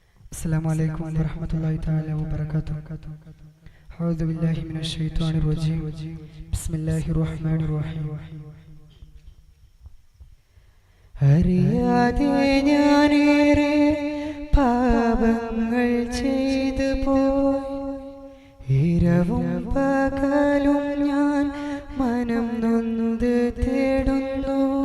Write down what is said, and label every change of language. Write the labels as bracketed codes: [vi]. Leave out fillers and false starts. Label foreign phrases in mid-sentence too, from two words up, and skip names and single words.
[ar] السلام عليكم ورحمة الله تعالى وبركاته. أعوذ بالله من الشيطان الرجيم. بسم الله الرحمن الرحيم. [ml] അറിയാതെ ഞാനേറെ പാപങ്ങൾ ചെയ്തു പോയി, ഇരവും പകലും ഞാൻ മനം നൊന്ത് തേടുന്നു.